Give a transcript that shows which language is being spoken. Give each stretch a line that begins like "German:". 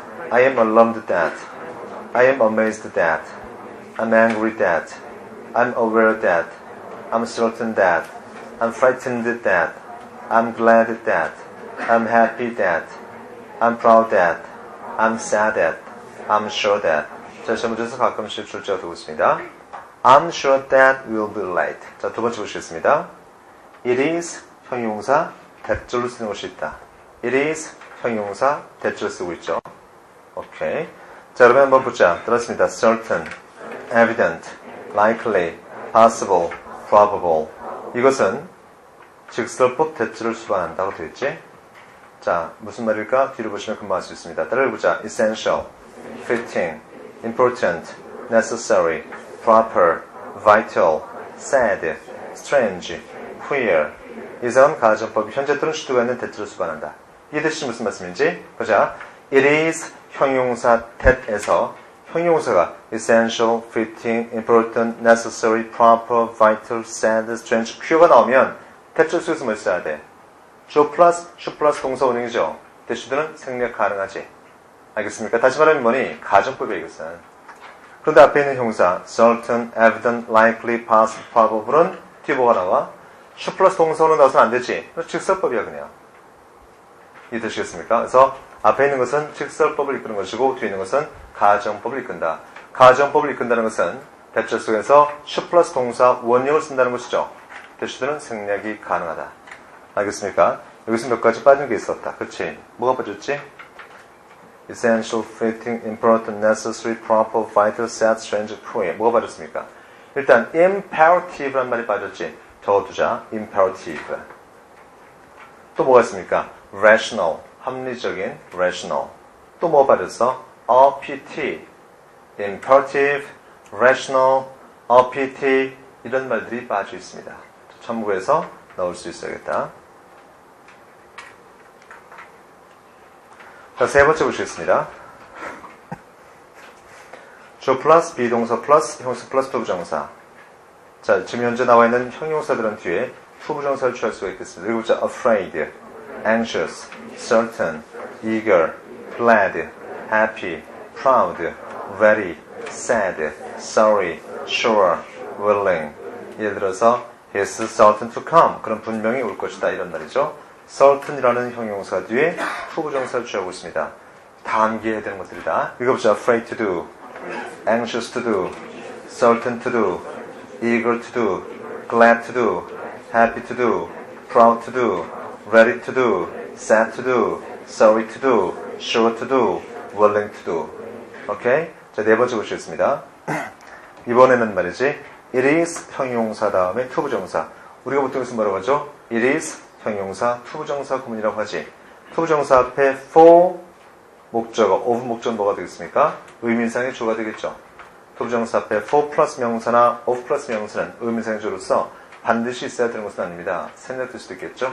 English: I am alarmed that. I am amazed that. I'm angry that. I'm aware that. I'm certain that. I'm frightened that. I'm glad that. I'm happy that. I'm proud that. I'm sad that. I'm sure that.
Korean: 자, 시험문제에서 가끔씩 출제가 되고 있습니다.
English: I'm sure that we'll be late.
Korean: 자, 두 번째 보시겠습니다. It is 형용사 대절로 쓰는 것이 있다. It is 형용사 대절로 쓰고 있죠. 오케이. 자, 그러면 한번 보자. 들었습니다. certain, evident, likely, possible, probable. 이것은 직설법 대절을 수반한다고 되어 있지. 자, 무슨 말일까? 뒤로 보시면 금방 알 수 있습니다. 따라해보자.
English: essential, fitting, important, necessary, proper, vital, sad, strange, queer.
Korean: 이상은 가정법이 현재 또는 수두가 있는 대절을 수반한다. 이 뜻이 무슨 말씀인지 보자.
English: It is 형용사 that에서 형용사가 essential, fitting, important, necessary, proper, vital, sad, strange, queer가
Korean: 나오면 대절 속에서 뭘 써야 돼? should plus 동사 원형이죠. 대시들은 생략 가능하지. 알겠습니까? 다시 말하면 뭐니? 가정법이야 이것은. 그런데 앞에 있는 형사 certain, evident, likely, possible, probable은 뒤에 뭐가 나와? should plus 동사 원형 나와서는 안 되지. 직설법이야 그냥. 이해되시겠습니까? 그래서 앞에 있는 것은 직설법을 이끄는 것이고 뒤에 있는 것은 가정법을 이끈다. 가정법을 이끈다는 것은 대절 속에서 should plus 동사 원형을 쓴다는 것이죠. 대시들은 생략이 가능하다. 알겠습니까? 여기서 몇 가지 빠진 게 있었다. 그렇지? 뭐가 빠졌지?
English: essential, fitting, important, necessary, proper, vital, sad, strange, queer.
Korean: 뭐가 빠졌습니까? 일단 imperative란 말이 빠졌지. 적어두자. imperative. 또 뭐가 있습니까? rational, 합리적인 rational. 또 뭐가 빠졌어? OPT, imperative, rational, OPT 이런 말들이 빠져 있습니다. 참고해서 넣을 수 있어야겠다. 자, 세 번째 보시겠습니다. 주 플러스 비동사 플러스 형용사 플러스 투부정사. 자, 지금 현재 나와 있는 형용사들은 뒤에 투부정사를 취할 수가 있겠습니다. 읽어보자.
English: afraid, anxious, certain, eager, glad, happy, proud, very, sad, sorry, sure, willing.
Korean: 예를 들어서
English: He's certain to come.
Korean: 그럼 분명히 올 것이다. 이런 말이죠. certain이라는 형용사 뒤에 투부정사를 취하고 있습니다. 다 암기해야 되는 것들이다. 읽어보자.
English: afraid to do, anxious to do, certain to do, eager to do, glad to do, happy to do, proud to do, ready to do, sad to do, sorry to do, sure to do, willing to do.
Korean: 오케이? 자, 네 번째 보시겠습니다. 이번에는 말이지, it is 형용사 다음에 투부정사. 우리가 보통 여기서 뭐라고 하죠? it is 형용사, 투부정사 구문이라고 하지. 투부정사 앞에 for 목적어, of 목적은 뭐가 되겠습니까? 의미상의 주어가 되겠죠. 투부정사 앞에 for 플러스 명사나 of 플러스 명사는 의미상의 주어로서 반드시 있어야 되는 것은 아닙니다. 생략될 수도 있겠죠.